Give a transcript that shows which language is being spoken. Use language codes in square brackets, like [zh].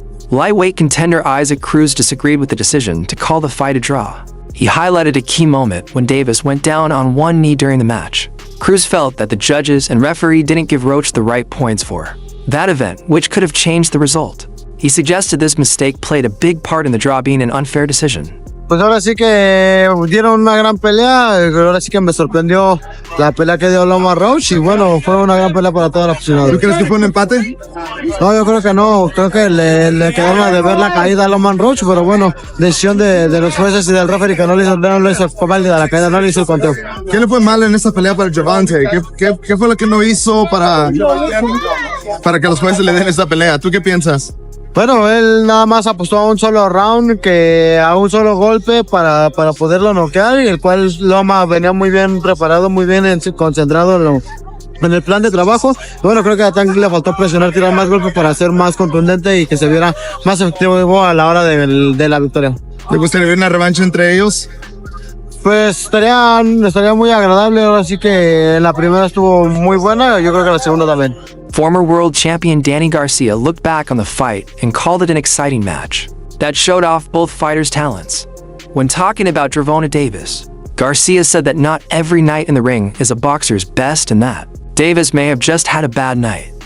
[en] lightweight contender Isaac Cruz disagreed with the decision to call the fight a draw. He highlighted a key moment when Davis went down on one knee during the match. Cruz felt that the judges and referee didn't give Roach the right points for that event, which could have changed the result. He suggested this mistake played a big part in the draw being an unfair decision. [es] Pues ahora sí que dieron una gran pelea. Ahora sí que me sorprendió la pelea que dio Lamont Roach y bueno, fue una gran pelea para toda la aficionados. ¿Tú crees que fue un empate? No, yo creo que no. Creo que le quedaron a deber la caída a Lamont Roach, pero bueno, decisión de los jueces y del referee que no le hizo válida la caída, no le hizo el conteo. ¿Qué le fue mal en esta pelea para Gervonta? ¿Qué fue lo que no hizo para que los jueces le den esta pelea? ¿Tú qué piensas? Bueno, él nada más apostó a un solo round, que a un solo golpe para poderlo noquear, y el cual Loma venía muy bien preparado, muy bien concentrado en el plan de trabajo. Bueno, creo que a Tank le faltó presionar, tirar más golpes para ser más contundente y que se viera más efectivo a la hora de la victoria. ¿Te gustaría ver una revancha entre ellos? Pues estaría muy agradable. Ahora sí que la primera estuvo muy buena, yo creo que la segunda también. [en] Former world champion Danny Garcia looked back on the fight and called it an exciting match that showed off both fighters' talents. When talking about Gervonta Davis, Garcia said that not every night in the ring is a boxer's best and that Davis may have just had a bad night.